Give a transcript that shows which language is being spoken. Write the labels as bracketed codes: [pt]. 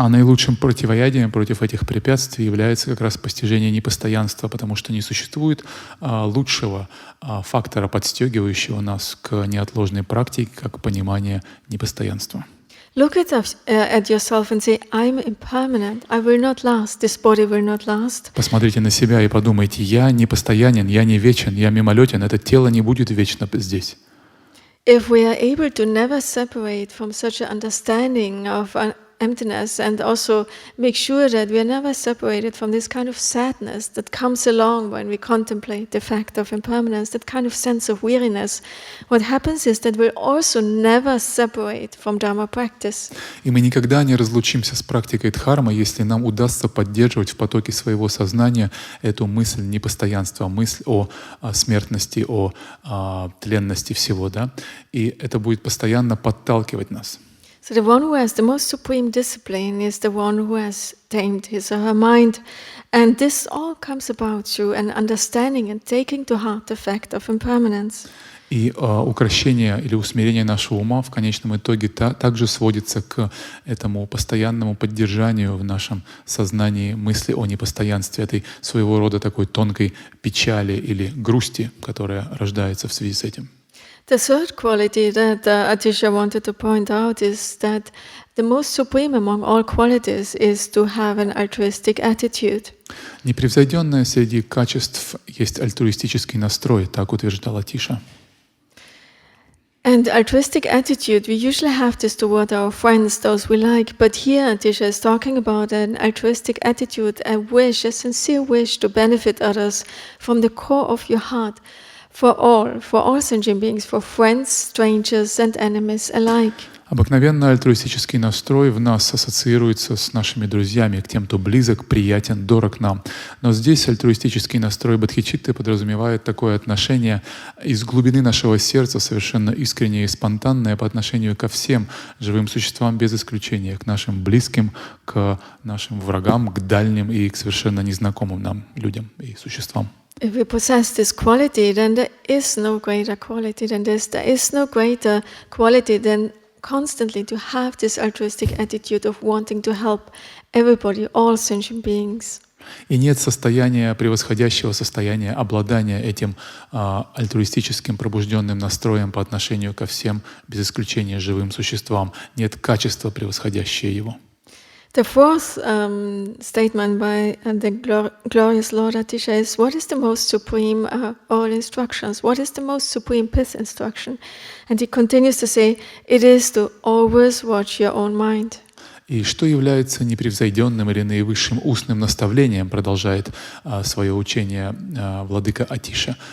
[ru] А наилучшим противоядием против этих препятствий является как раз постижение непостоянства, потому что не существует лучшего фактора, подстегивающего нас к неотложной практике, как понимание непостоянства. [en] Look at yourself and say, I'm impermanent. I will not last. This body will not last. [ru] Посмотрите на себя и подумайте: я не постоянен, я не вечен, я мимолетен. Это тело не будет вечно здесь. [en] If we are able to never separate from such an understanding of emptiness, and also make sure that we are never separated from this kind of sadness that comes along when we contemplate the fact of impermanence, that kind of sense of weariness. What happens is that we'll also never separate from Dharma practice. [ru] И мы никогда не разлучимся с практикой дхармы, если нам удастся поддерживать в потоке своего сознания эту мысль непостоянства, мысль о смертности, о тленности всего, да? И это будет постоянно подталкивать нас. [en] So the one who has the most supreme discipline is the one who has tamed his or her mind. And this all comes about through an understanding and taking to heart the fact of impermanence. [ru] И укрощение или усмирение нашего ума в конечном итоге также сводится к этому постоянному поддержанию в нашем сознании мысли о непостоянстве, этой своего рода такой тонкой печали или грусти, которая рождается в связи с этим. [en] The third quality that Atisha wanted to point out is that the most supreme among all qualities is to have an altruistic attitude. [ru] Непревзойденное среди качеств есть альтруистический настрой, так утверждала Атиша. [en] And altruistic attitude, we usually have this toward our friends, those we like. But here Atisha is talking about an altruistic attitude, a wish, a sincere wish to benefit others from the core of your heart, for all sentient beings, for friends, strangers and enemies alike. [ru] Обыкновенно альтруистический настрой в нас ассоциируется с нашими друзьями, к тем, кто близок, приятен, дорог нам. Но здесь альтруистический настрой бодхичитты подразумевает такое отношение из глубины нашего сердца, совершенно искреннее и спонтанное по отношению ко всем живым существам без исключения, к нашим близким, к нашим врагам, к дальним и к совершенно незнакомым нам людям и существам. [en] If we possess this quality, then there is no greater quality than this. There is no greater quality than constantly to have this altruistic attitude of wanting to help everybody, all sentient beings. [ru] И нет состояния, превосходящего состояния обладания этим альтруистическим пробужденным настроем по отношению ко всем, без исключения живым существам. Нет качества, превосходящего его. [en] The fourth statement by the glorious Lord Atisha is, what is the most supreme all instructions? What is the most supreme fifth instruction? And he continues to say, it is to always watch your own mind. [ru] И что является непревзойденным или наивысшим устным наставлением, продолжает свое учение владыка Атиша.